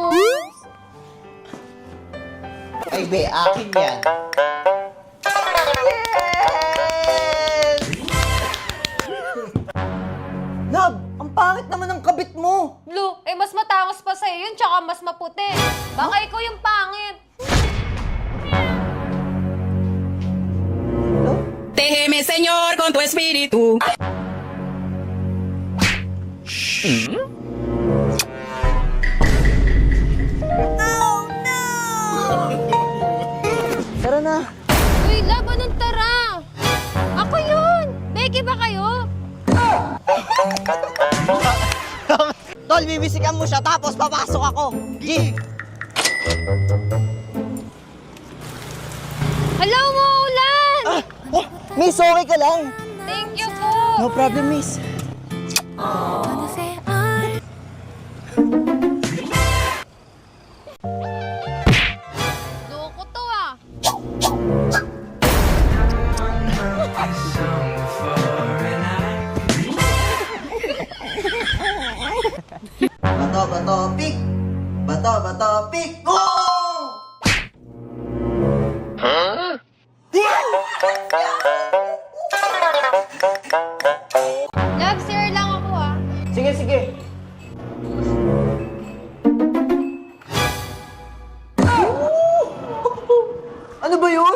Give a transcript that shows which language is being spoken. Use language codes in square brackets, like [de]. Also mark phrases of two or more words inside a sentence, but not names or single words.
[tl] Ay, be, akin yan. Nab, ang pangit naman ng kabit mo. Blue, mas matangos pa sa'yo yun, tsaka mas maputi. Baka ikaw yung pangit. [es] Déjeme, Señor, con tu espíritu. [tl] Tara na. Uy, laban ng tara! Ako yun! Becky ba kayo? Tol, bibisikan mo siya tapos papasok ako. G! Hello, Maulan! Miss, okay ka lang? [en] Thank you [tl] po! [en] No problem, miss. [tl] Loko to ah! Bato, pick! Bato, pick! Go! Love, sir lang ako ah. Sige. Ano ba yun?